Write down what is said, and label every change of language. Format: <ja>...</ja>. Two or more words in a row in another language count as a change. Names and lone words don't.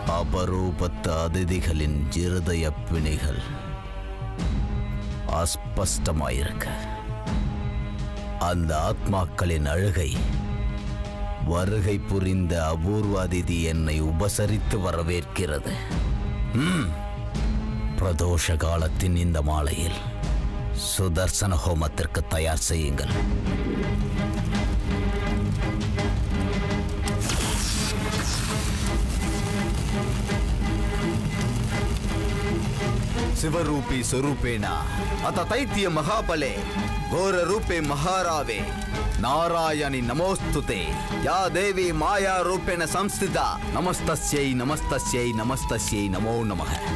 <ta>அபரூபத்த அதிதிகளின் இருதய பிணிகள் அஸ்பஷ்டமாயிருக்க அந்த ஆத்மாக்களின் அழுகை வருகை புரிந்த அபூர்வ அதிதி என்னை உபசரித்து வரவேற்கிறது. பிரதோஷ காலத்தின் இந்த மாலையில் சுதர்சன ஹோமத்திற்கு தயார் செய்யுங்கள்.</ta> <sa>शिवरूपी स्वरूपेणा अथ दैत्य महाबले घोर रूपे महारावे नारायणी नमोस्तुते या देवी माया रूपेण संस्थिता नमस्तस्यै नमस्तस्यै नमस्तस्यै नमो नमः.</sa>